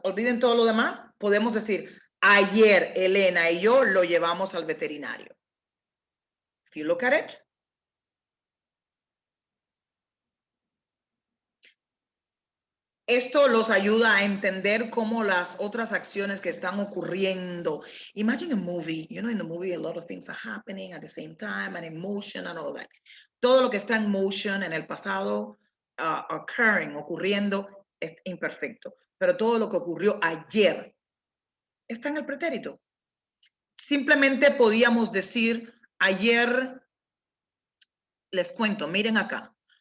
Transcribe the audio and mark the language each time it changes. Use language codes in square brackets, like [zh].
[es] Olviden todo lo demás. Podemos decir, ayer Elena y yo lo llevamos al veterinario. [en] If you look at it. [es] Esto los ayuda a entender cómo las otras acciones que están ocurriendo. [en] Imagine a movie. You know, in the movie, a lot of things are happening at the same time, and emotion and all that. [es] Todo lo que está en motion en el pasado, ocurriendo, es imperfecto. Pero todo lo que ocurrió ayer está en el pretérito. Simplemente podíamos decir, ayer, les cuento, miren acá.